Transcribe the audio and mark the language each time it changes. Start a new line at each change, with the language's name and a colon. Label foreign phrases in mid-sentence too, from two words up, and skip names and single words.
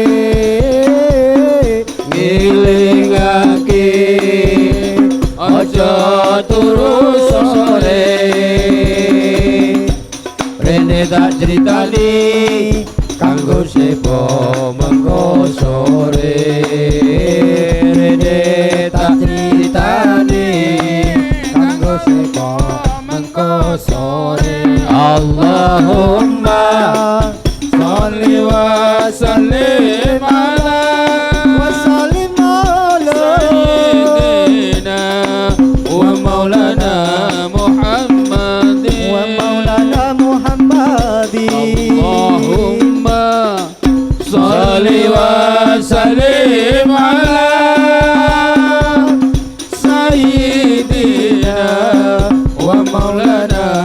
Javanese: Ngilingake aja turu sore rene tak critani kanggo sepo mengko sore rene tak critani kanggo sepo mengko sore.
Arabic: اللهم صل وسلم على صل وسلم على سيدنا ومولانا